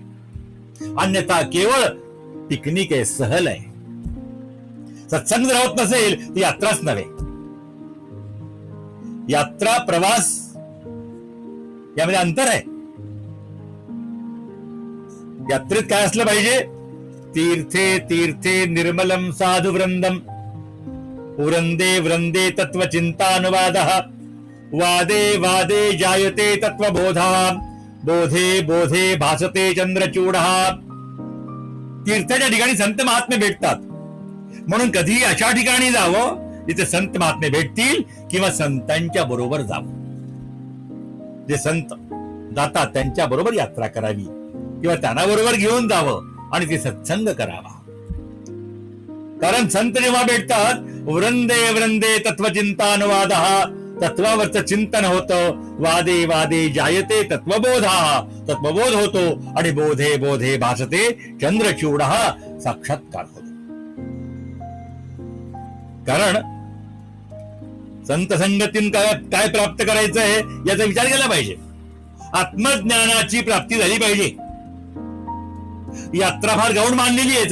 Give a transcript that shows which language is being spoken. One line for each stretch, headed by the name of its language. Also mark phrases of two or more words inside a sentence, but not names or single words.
Marathi: अन्यथा केवळ पिकनिक आहे, सहल आहे. सत्संग जर होत नसेल ती यात्राच नव्हे. यात्रा, प्रवास यामध्ये अंतर आहे. यात्रेत काय असलं पाहिजे?
Sanskrit: तीर्थे तीर्थे निर्मलम साधु वृंदम, वृंदे वृंदे तत्वचिंतानुवादः, वादे वादे जायते तत्वबोधा, बोधे बोधे भासते चंद्रचूडः.
Marathi: तीर्थाच्या ठिकाणी संत महात्मे भेटतात, म्हणून कधीही अशा ठिकाणी जावं जिथे संत महात्मे भेटतील, किंवा संतांच्या बरोबर जावं. जे संत जातात त्यांच्या बरोबर यात्रा करावी, किंवा त्यांना बरोबर घेऊन जावं आणि ते सत्संग करावा. कारण संत जेव्हा भेटतात,
Sanskrit: वृंदे वृंदे तत्वचिंतानुवादः,
Marathi: तत्वावरचं चिंतन होतं.
Sanskrit: वादे वादे जायते तत्वबोधा,
Marathi: तत्वबोध होतो. आणि
Sanskrit: बोधे बोधे भासते चंद्रचूडः,
Marathi: साक्षात्कार होतो. कारण संत संगतीन काय प्राप्त करायचंय याचा विचार केला पाहिजे. आत्मज्ञानाची प्राप्ती झाली पाहिजे. यात्रा फार गौण मानलेली आहे.